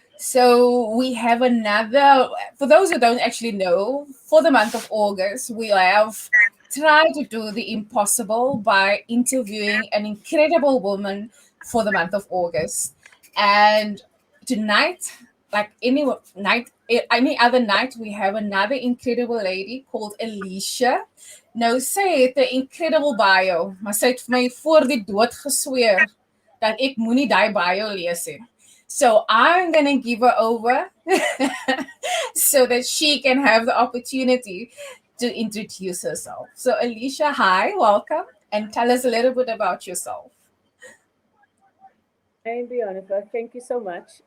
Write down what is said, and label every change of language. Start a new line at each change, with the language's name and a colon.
English: So we have another, for those who don't actually know, for the month of August, we have tried to do the impossible by interviewing an incredible woman for the month of August. And tonight, like any other night, we have another incredible lady called Alicia.
Afrikaans: Nou sy het 'n incredible bio, maar sy het vir my voor die dood gesweer dat ek moenie daai bio lees nie.
English: So I'm going to give her over so that she can have the opportunity to introduce herself. So Alicia, hi, welcome, and tell us a little bit about yourself. Hi, Bionica. Thank you so much.